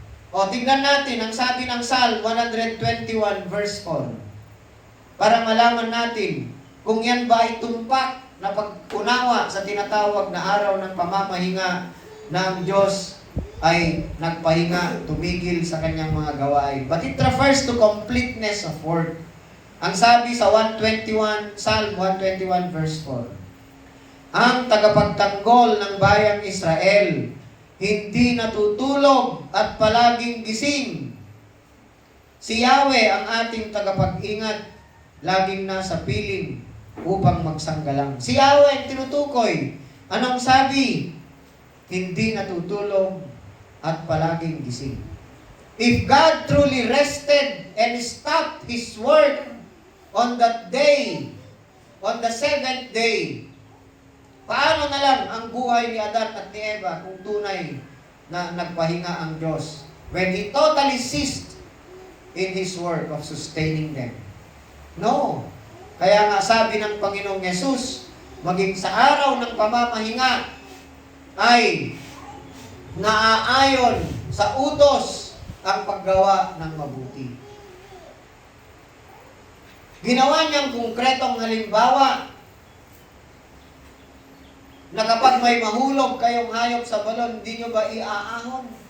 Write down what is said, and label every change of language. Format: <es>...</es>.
<tl>O, tingnan natin ang sabi ng Psalm 121 verse 4. Para malaman natin kung yan ba ay tumpak na pag-unawa sa tinatawag na araw ng pamamahinga na ang Diyos ay nagpahinga, tumigil sa kanyang mga gawain.</tl> <en>But it refers to completeness of work.</en> <tl>Ang sabi sa Psalm 121 verse 4, ang tagapagtanggol ng bayang Israel, hindi natutulog at palaging gising. Si Yahweh ang ating tagapag-ingat, laging nasa piling upang magsanggalang. Si Yahweh ang tinutukoy. Anong sabi? Hindi natutulog at palaging gising.</tl> <en>If God truly rested and stopped His work on that day, on the seventh day,</en> <tl>paano na lang ang buhay ni Adan at ni Eva kung tunay na nagpahinga ang Diyos</tl> <en>when He totally ceased in His work of sustaining them? No.</en> <tl>Kaya nga sabi ng Panginoong Yesus, maging sa araw ng pamamahinga ay naaayon sa utos ang paggawa ng mabuti. Ginawa niyang konkretong halimbawa na kapag may mahulog kayong hayop sa balon, hindi nyo ba iaahon?</tl>